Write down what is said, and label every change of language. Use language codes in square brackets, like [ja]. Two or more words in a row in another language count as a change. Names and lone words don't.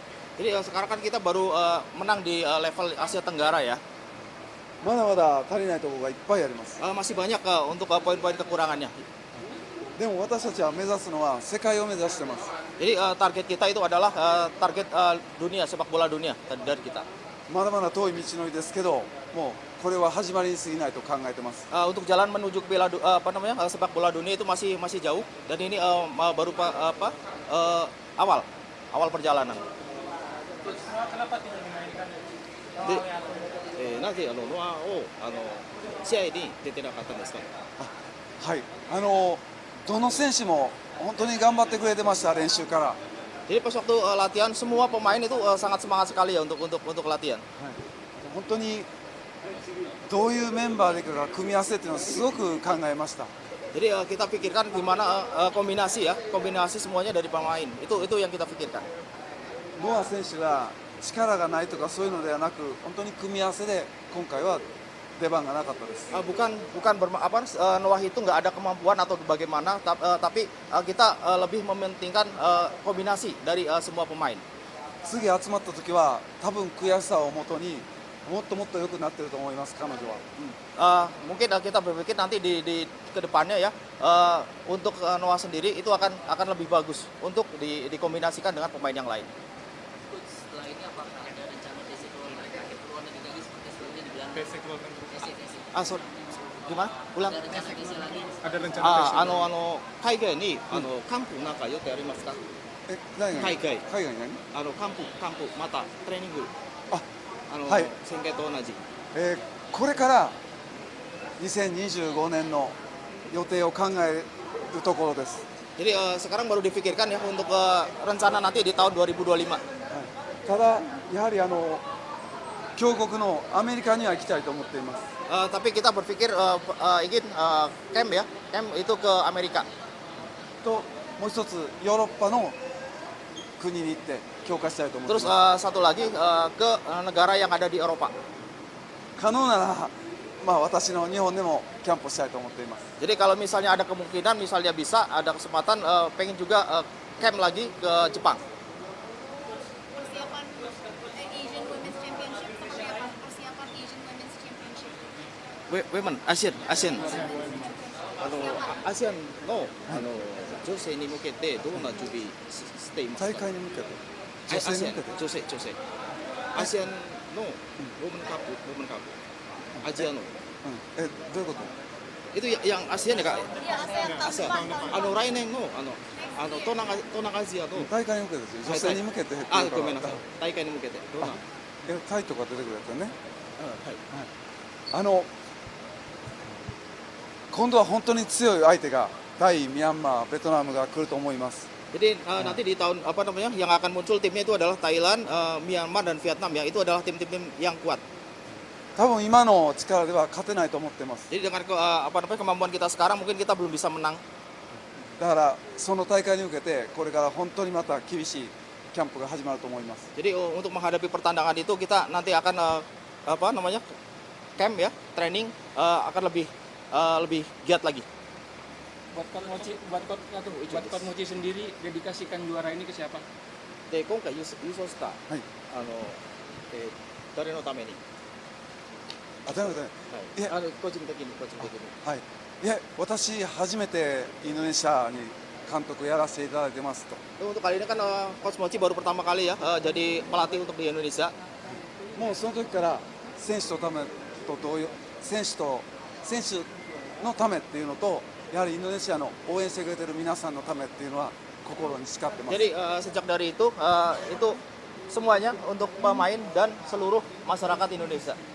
[id] Jadi sekarang kan kita baru menang di level Asia Tenggara ya. [ja] まだまだ足りないところがいっぱいあります。 [id] Masih banyak untuk poin-poin kekurangannya. [ja] でも私たちは目指すのは世界を目指してます。 [id] Jadi target kita itu adalah target dunia, sepak bola dunia dari kita. [ja] まだまだ遠い道のりですけど、もうこれは始まりに過ぎないと考えてます。 [id] Untuk jalan menuju sepak bola dunia itu masih jauh dan ini baru awal perjalanan. Kenapa tidak dimainkan? [ja] なぜノアを試合に出てなかったんですか。はい、どの選手も本当に頑張ってくれてました、練習から。 [id] Jadi pas waktu latihan semua pemain itu sangat semangat sekali ya untuk latihan. [ja] 本当にどういうメンバーでいくか組み合わせっていうのをすごく考えました。 [id] Jadi kita pikirkan gimana kombinasi ya, kombinasi semuanya dari pemain. Itu yang kita pikirkan. [ja] ノア選手が力がないとかそういうのではなく、本当に組み合わせで今回は出番がなかったです。 [id] Noah itu nggak ada kemampuan atau bagaimana, tapi kita lebih mementingkan kombinasi dari semua pemain. [ja] 次集まった時は多分悔しさをもとにもっともっと良くなってると思います、彼女は。 [id] Mungkin kita berpikir nanti di kedepannya ya, untuk Noah sendiri itu akan lebih bagus untuk dikombinasikan dengan pemain yang lain. Coach, setelah ini apakah ada rencana [en] basic role [id] mereka akhir luar negeri lagi seperti sebelumnya di Belanda? Basic. Sorry, gimana? Ulang. Ada rencana basic lagi? [ja] 海外にキャンプなんか予定ありますか？何が海外海外に何キャンプまたトレーニングあはい宣言と同じ。これから2025年の予定を考えるところです。 [id] Jadi sekarang baru dipikirkan ya untuk rencana nanti di tahun 2025. [ja] ただやはり強国のアメリカには行きたいと思っています。 [id] Tapi kita berpikir ingin camp ya, camp itu ke Amerika. [ja] ともう一つヨーロッパの国に行って強化したいと思ってい [id] Terus [ja] ます。 [id] satu lagi ke negara yang ada di Eropa. [ja] 可能ならまあ私の日本でもキャンプをしたいと思っています。 [id] Jadi kalau misalnya ada kemungkinan, misalnya bisa ada kesempatan, pengen juga camp lagi ke Jepang. Persiapan Asian Women's Championship seperti apa? Persiapan Asian Women's Championship. [en] Women, Asian. [ja] アジアンの女性に向けてどんな準備していますか？大会に向けて女性に向けて女性。アジアンのウォーメンカップ、アジアの。どういうこと？ [id] Itu yang ASEAN ya kak? Iya, ASEAN Cup. [ja] ASEAN. 来年の東南アジアの大会に向けてですよ。女性に向けてっていうからごめんなさい。大会に向けてどんな？タイとか出てくるやつよね。はい。今度は本当に強い相手がタイ、ミャンマー、ベトナムが来ると思います。 [id] Jadi nanti di tahun yang akan muncul timnya itu adalah Thailand, Myanmar dan Vietnam ya. Itu adalah tim-tim yang kuat. [ja] 多分今の力では勝てないと思ってます。 [id] Jadi dengan kemampuan kita sekarang mungkin kita belum bisa menang. [ja] だからその大会に向けてこれから本当にまた厳しいキャンプが始まると思います。 [id] Jadi untuk menghadapi pertandingan itu kita nanti akan camp ya, training akan lebih giat lagi. Buat Coach Mochi sendiri dedikasikan juara ini ke siapa? [ja] で今回優勝したはい。誰のために？誰のために？いえ、個人的に。はい。いえ、私初めてインドネシアに監督やらせていただいてますと。 [id] Untuk kali ini kan Coach Mochi baru pertama kali ya jadi pelatih untuk di Indonesia. [ja] もうその時から選手のためっていうのと、やはりインドネシアの応援してくれてる皆さんのためっていうのは心に誓ってます。 [id] Jadi sejak dari itu semuanya untuk pemain dan seluruh masyarakat Indonesia.